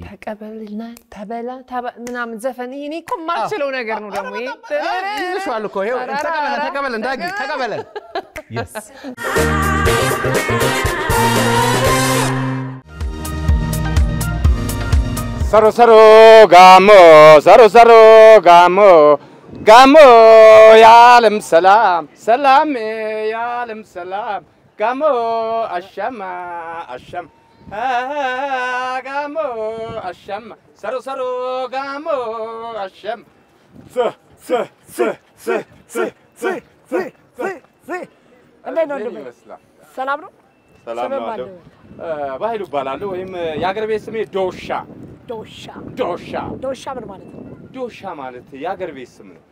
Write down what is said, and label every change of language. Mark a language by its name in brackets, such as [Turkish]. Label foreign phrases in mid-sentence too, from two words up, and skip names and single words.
[Amharic] ተቀበልና ተበላ ምናምን ዘፈን እኔ እኮ ማልችለው ነገር ነው ደግሞ ይልሽዋል እኮ ይሄው ተቀበለን ዳጊ ተቀበለን yes Saro gamo ya'alam salam ya'alam salam gamo asham gamo asham saro gamo asham ሰላም ነው ባህሉ ባላሉ ወይም ያገር ቤት ስሜ ዶሻ ምን ማለት ነው ዶሻ ማለት ያገር ቤት ስም ነው